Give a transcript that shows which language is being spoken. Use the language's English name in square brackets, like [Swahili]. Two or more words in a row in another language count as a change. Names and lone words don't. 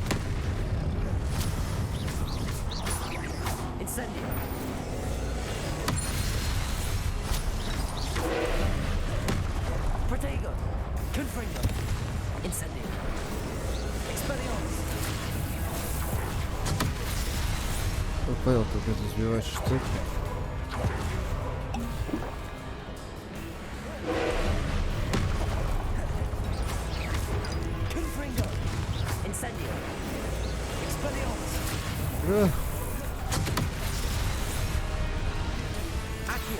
[Latin] Incendio! Protego! Confringo! Incendio! Expelliarmus! [Russian] Я понял, как это сбивать штуку. [Latin] Confringo! Incendio! Expelliarmus! А. Accio!